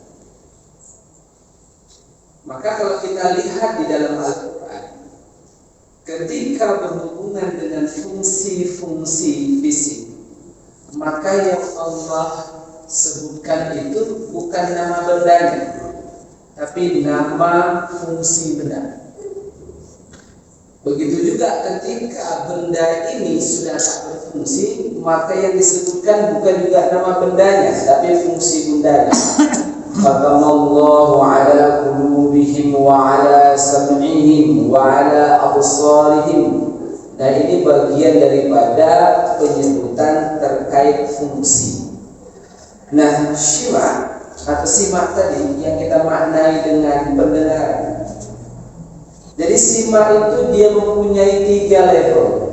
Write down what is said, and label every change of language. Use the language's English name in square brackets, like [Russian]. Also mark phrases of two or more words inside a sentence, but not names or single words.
[Indonesian] Maka kalau kita lihat di dalam Al-Quran, ketika berhubungan dengan fungsi-fungsi fisik, maka yang Allah sebutkan itu bukan nama bendanya, tapi nama fungsi benda. Begitu juga ketika benda ini sudah tak berfungsi, maka yang disebutkan bukan juga nama bendanya, tapi fungsi bendanya. [Arabic] ختم الله على قلوبهم وعلى سمعهم وعلى أبصارهم. [Indonesian] Nah, ini bagian daripada penyebutan terkait fungsi. Nah, syima atau simak tadi yang kita maknai dengan pendengaran. Jadi simak itu dia mempunyai 3 level.